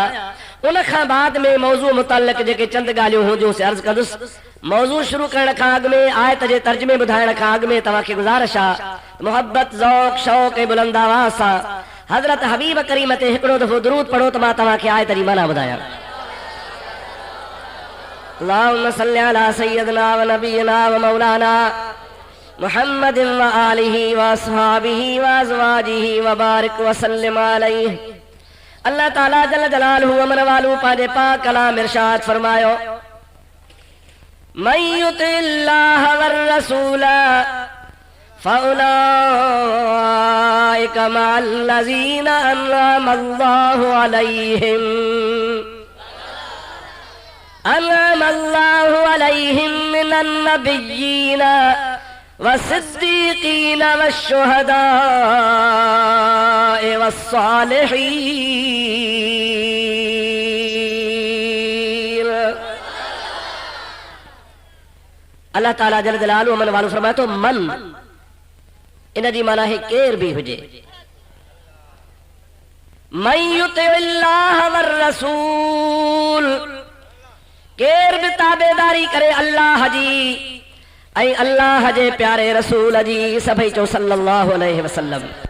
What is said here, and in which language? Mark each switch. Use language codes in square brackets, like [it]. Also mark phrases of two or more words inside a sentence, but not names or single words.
[sd] उन खां बाद में मौज़ू मुतल्लिक़ जेके चंद ॻाल्हियूं हुजूं से अर्ज़ कंदुसि. मौज़ू शुरू करण खां अॻु में आयत जे तर्जुमे ॿुधाइण खां अॻु में तव्हांखे गुज़ारिश आहे, मोहब्बत ज़ौक़ शौक़ ऐं बुलंद आवाज़ सां हज़रत हबीब करीम ते हिकिड़ो दफ़ो दुरूद पढ़ो त मां तव्हांखे आयत जी माना ॿुधायां. [ar] اللهم صل على سيدنا ونبينا ومولانا محمد وآله وأصحابه وأزواجه وبارك وسلم عليه. [sd] अल्लाह ताला [ar] جل جلاله [sd] अमन वालू पंहिंजे पाक कलाम इरशाद फरमायो, [ar] من يطع الله والرسول فأولئك مع الذين أنعم الله عليهم من النبيين والصدیقین والشہداء والصالحین۔ [sd] اللہ تعالیٰ [ar] جل جلالہ [sd] من والو فرمایا تو من ان جی معنی ہے کیر بھی ہوجے، [ar] من یطع اللہ والرسول، [sd] کیر بھی تابعداری کرے اللہ جی اے اللہ جے پیارے رسول جی سبھی چو [ar] صلی اللہ علیہ وسلم۔